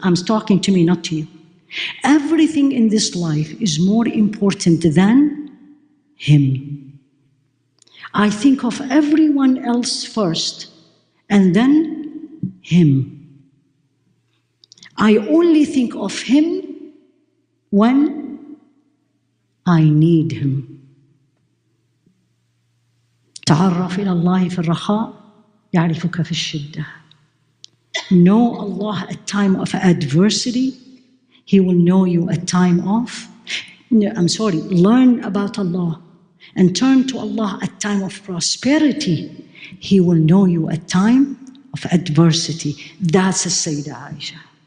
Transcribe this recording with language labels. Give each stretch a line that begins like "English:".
English: I'm talking to me, not to you. Everything in this life is more important than him. I think of everyone else first, and then him. I only think of him when I need him.
Arabic: تعرف إلى الله في الرخاء يعرفك في الشدة.
English: Know Allah at time of adversity. He will know you at time of, learn about Allah and turn to Allah at time of prosperity. He will know you at time of adversity. That's a Sayyidah Aisha.